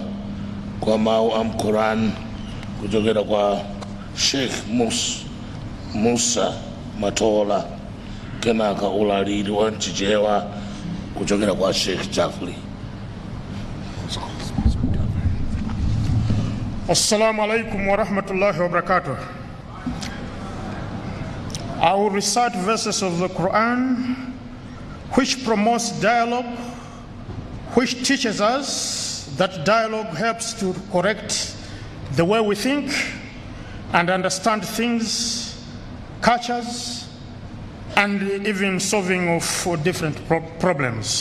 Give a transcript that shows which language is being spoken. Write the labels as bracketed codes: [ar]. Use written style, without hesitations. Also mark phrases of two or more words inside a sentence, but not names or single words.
[ny] kwa mawu a Quran kuchokera kwa Sheikh Musa Matola, kenaka ulaliri wa Chichewa kuchokera kwa Sheikh Jafli. [ar] السلام عليكم ورحمة الله وبركاته. [en] I will recite verses of the Quran which promotes dialogue, which teaches us that dialogue helps to correct the way we think and understand things, cultures, and even solving of different problems.